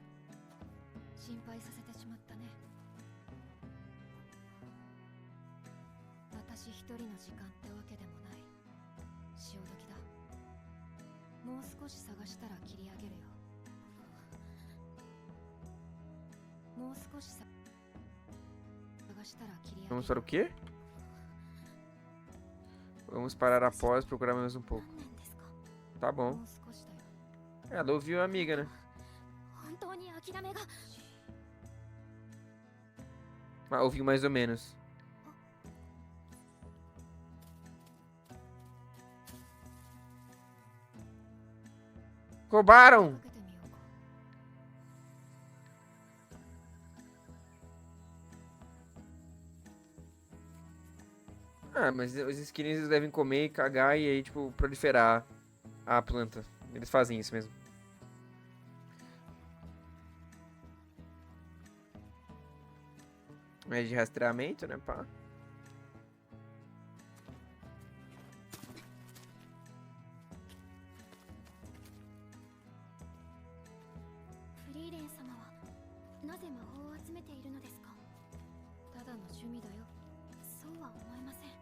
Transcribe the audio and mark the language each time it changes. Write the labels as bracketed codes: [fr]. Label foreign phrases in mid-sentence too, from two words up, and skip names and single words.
[ja] 心配させてしまったね。私一人の時間ってわけでもない。潮時だ。もう少し探したら切り上げるよ。もう少し探したら切り上げるよ。 [pt] Vamos para o quê? Vamos parar após procurar mais um pouco. Tá bom. [ja] もう少しだよ。 [pt] Ela ouviu a amiga, né? [ja] 本当に諦めが。 [pt] Ah, ouviu mais ou menos. Roubaram! [ja] かけてみようか。 [pt] Ah, mas os esquilinhos eles devem comer e cagar e aí, tipo, proliferar a planta. Eles fazem isso mesmo. Mas de rastreamento, né, pá? [ja] フリーレン様はなぜ魔法を集めているのですか。ただの趣味だよ。そうは思えません。